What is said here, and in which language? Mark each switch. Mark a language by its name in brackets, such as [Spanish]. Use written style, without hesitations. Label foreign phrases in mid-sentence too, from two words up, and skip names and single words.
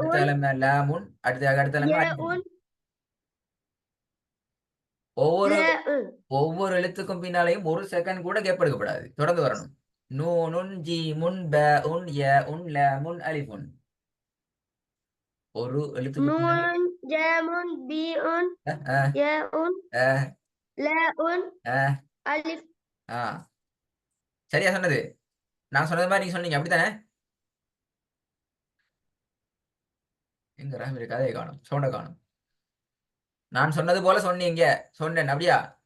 [Tamil] அடுத்த கிழமை லாமுன், அடுத்த கிழமை [Arabic] ياء [Tamil] அலிஃபுன். ஒவ்வொரு [Arabic] لاء [Tamil] ஒவ்வொரு எழுத்துக்கும் பின்னாலையும் ஒரு செகண்ட் கூட கேப் எடுக்கப்படாது, தொடர்ந்து வரணும். [Arabic] نونٌ جيمٌ باءٌ ياءٌ لامٌ ألفٌ. [Tamil] ஒரு எழுத்துக்கு பின்னால [Arabic] نون جام بيء அஹ், ياء அஹ், لاء அஹ், ألف [Tamil] ஆஹ். சரியா சொன்னது? நான் சொன்னது மாதிரி நீங்க சொன்னீங்க அப்படித்தானே? எங்க ரஹ்மீர் கதையை காணும், சவுண்ட காணும். நான் சொன்னது போல சொன்னீங்க. சொன்னேன் அப்படியா?